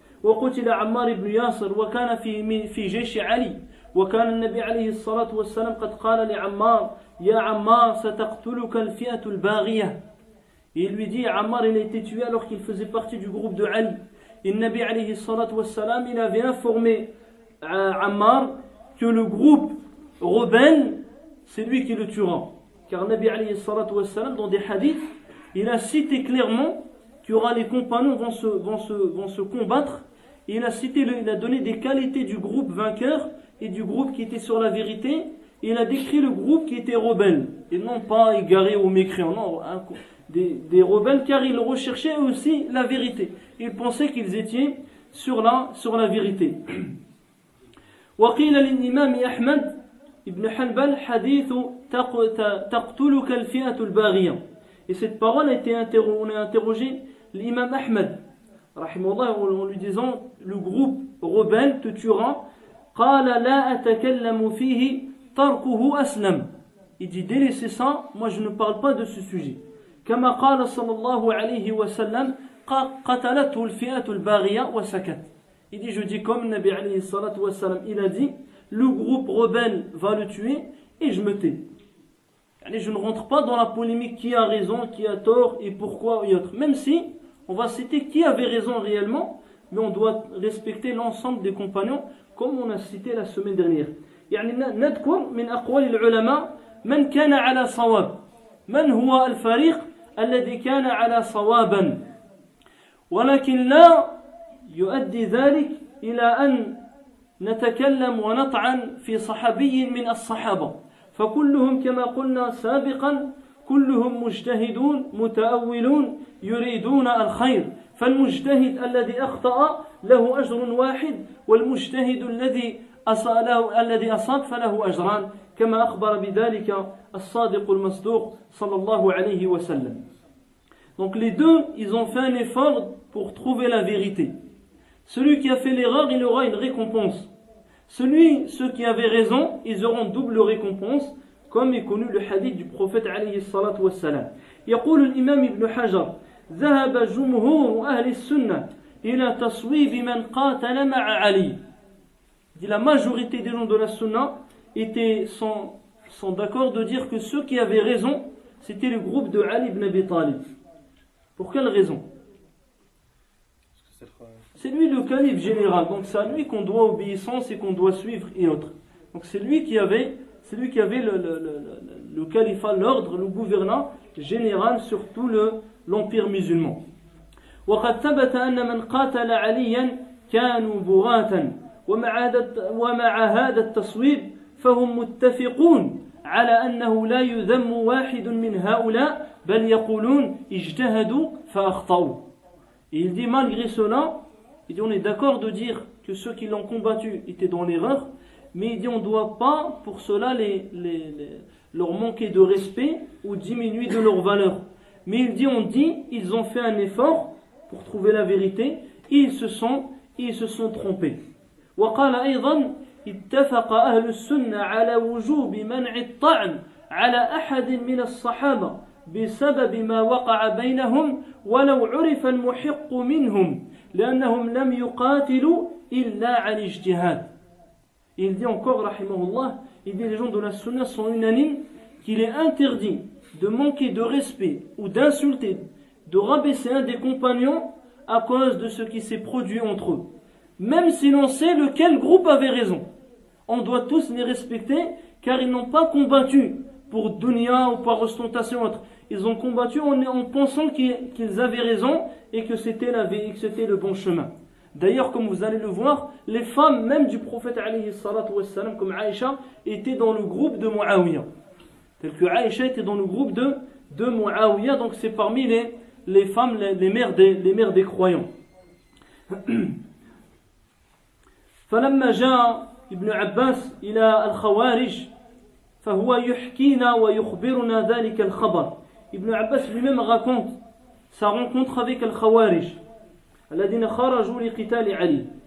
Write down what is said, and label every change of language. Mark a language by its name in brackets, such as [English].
[Arabic] وقتل عمار بن ياسر وكان في جيش علي وكان النبي عليه الصلاة والسلام قد قال لعمار يا عمار ستقتلك الفئة الباغية. [French] Et il lui dit, Ammar il a été tué alors qu'il faisait partie du groupe de Ali. Et le Nabi alayhi salatu wassalam, il avait informé Ammar que le groupe rebelle, c'est lui qui le tuera. Car le Nabi alayhi salatu wassalam, dans des hadiths, il a cité clairement qu'il y aura les compagnons vont se combattre. Et il a donné des qualités du groupe vainqueur et du groupe qui était sur la vérité. Et il a décrit le groupe qui était rebelle. Et non pas égaré ou mécréant, non, des rebelles, car ils recherchaient aussi la vérité. Ils pensaient qu'ils étaient sur la vérité. [Arabic] وقيل للإمام أحمد ابن حنبل حديث تقتلك الفئة الباغية. [French] Et cette parole on a interrogé l'imam Ahmed rahimahullah en lui disant le groupe rebelle te tuera. [Arabic] قال لا أتكلم فيه تركه أسلم. [French] Il dit délaissez ça, moi je ne parle pas de ce sujet. [Arabic] كما قال صلى الله عليه وسلم قتلته الفئة الباغية وسكت. [French] Il dit je dis comme Nabi alayhi salatu wassalam il a dit le groupe rebelle va le tuer et je me tais. Je ne rentre pas dans la polémique qui a raison, qui a tort et pourquoi et autres. Même si on va citer qui avait raison réellement, mais on doit respecter l'ensemble des compagnons comme on a cité la semaine dernière. [Arabic] يعني نذكر من أقوال العلماء من كان على صواب من هو الفريق الذي كان على صوابا ولكن لا يؤدي ذلك إلى أن نتكلم ونطعن في صحابي من الصحابة فكلهم كما قلنا سابقا كلهم مجتهدون متأولون يريدون الخير فالمجتهد الذي أخطأ له أجر واحد والمجتهد الذي أصاب فله أجران كما أخبر بذلك الصادق المصدوق صلى الله عليه وسلم. [French] Donc les deux, ils ont fait un effort pour trouver la vérité. Celui qui a fait l'erreur, il aura une récompense. Ceux qui avaient raison, ils auront double récompense, comme est connu le hadith du prophète [Arabic] عليه الصلاة والسلام. يقول الإمام ابن حجر ذهب جمهور أهل السنة إلى تصويب من قاتل مع علي. [French] La majorité des gens de la sunna sont d'accord de dire que ceux qui avaient raison, c'était le groupe de Ali ibn Abi Talib. Pour quelle raison? C'est lui le calife général, donc c'est à lui qu'on doit obéissance et qu'on doit suivre et autres. Donc c'est lui qui avait le califat, l'ordre, le gouvernement général sur tout l'empire musulman. [Arabic] وقد ثبت أن من قاتل عليا كانوا بغاة ومع هذا التصويب فهم متفقون على أنه لا يذم واحد من هؤلاء بل يقولون اجتهدوا فأخطأوا. [French] Et il dit malgré cela, il dit on est d'accord de dire que ceux qui l'ont combattu étaient dans l'erreur, mais il dit on ne doit pas pour cela leur manquer de respect ou diminuer de leur valeur. Mais il dit ils ont fait un effort pour trouver la vérité et ils se sont trompés. وقال أيضا اتفق أهل السنة على وجوب منع الطعن على أحد من الصحابة بسبب ما وقع بينهم ولو عرف المحق منهم لأنهم لم يقاتلوا إلا عن اجتهاد. Il dit encore rahimahullah, il dit les gens de la sunna sont unanimes qu'il est interdit de manquer de respect ou d'insulter, de rabaisser un des compagnons à cause de ce qui s'est produit entre eux. Même si l'on sait lequel groupe avait raison. On doit tous les respecter car ils n'ont pas combattu pour dunya ou par ostentation autre. Ils ont combattu en pensant qu'ils avaient raison et que c'était le bon chemin. D'ailleurs, comme vous allez le voir, les femmes même du prophète alayhi salatu wassalam, comme Aïcha, étaient dans le groupe de Muawiyah. Tel que Aïcha était dans le groupe de Muawiyah, donc c'est parmi les femmes, les mères des croyants. [Arabic] فلما جاء ابن عباس إلى الخوارج فهو يحكينا ويخبرنا ذلك الخبر. [French] Ibn Abbas lui-même raconte sa rencontre avec [Arabic] الخوارج الذين خرجوا لقتال علي.